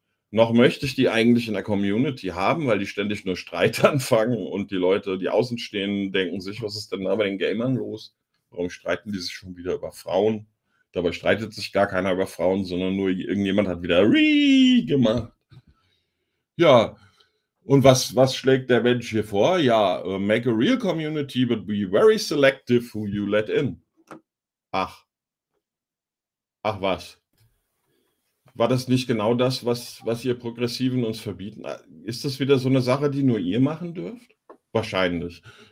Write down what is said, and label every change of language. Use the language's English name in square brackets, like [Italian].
[German] noch möchte ich die eigentlich in der Community haben, weil die ständig nur Streit anfangen und die Leute, die außen stehen, denken sich, was ist denn da bei den Gamern los? Warum streiten die sich schon wieder über Frauen? Dabei streitet sich gar keiner über Frauen, sondern nur irgendjemand hat wieder Rii gemacht. Ja, und was schlägt der Mensch hier vor? [English] Ja, make a real community, but be very selective who you let in. [German] Ach. Ach was. War das nicht genau das, was ihr Progressiven uns verbieten? Ist das wieder so eine Sache, die nur ihr machen dürft? Wahrscheinlich.